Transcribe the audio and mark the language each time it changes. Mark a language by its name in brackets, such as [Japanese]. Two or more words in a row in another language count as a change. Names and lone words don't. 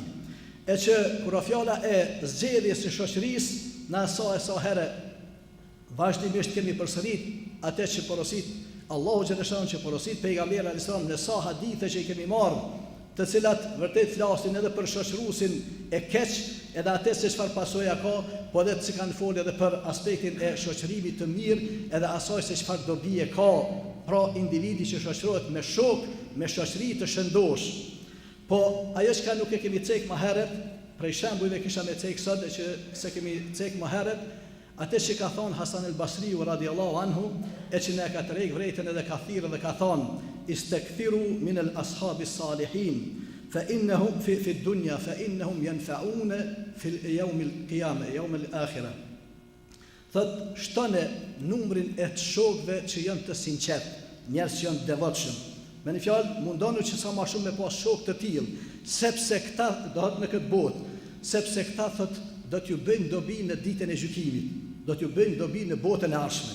[Albanian] E që kur fjala e zgjedhjes së shoqërisë, na sa herë vazhdimisht kemi përsërit atë që porosit Allahu xhaleshanuhu, që porosit pejgamberi [Arabic] عليه السلام [Albanian] në sa hadithe që i kemi marrë, të cilat vërtet flasin edhe për shoqërusin e keq, edhe atë se çfarë pasoja ka, po edhe që kanë folë edhe për aspektin e shoqërimit të mirë, edhe asaj se çfarë dobi e ka pra individi që shoqërohet me shok, me shoqëri të shëndosh. Po ajo që nuk e kemi cek më herët, prej shembujve kisha me cek sot e që se kemi cek më herët, atë që ka thonë Hasan el-Basriu [Arabic] رضي الله عنه, [Albanian] e që ne ka të rejkë vrejtën edhe ka thirë dhe ka thonë, [Arabic] استكثروا من الأصحاب الصالحين، فإنهم في الدنيا، فإنهم ينفعون في يوم القيامة، يوم الآخرة. [Albanian] Thot, shtone numrin e të shokëve që janë të sinqert, njerëz që janë devotshëm. Me një fjalë, mundonu që sa më shumë me pas shokë të tillë, sepse këta do në këtë botë, sepse këta thot do t'ju bëjnë dobi në ditën e gjykimit, do t'ju bëjnë dobi në botën e ardhshme.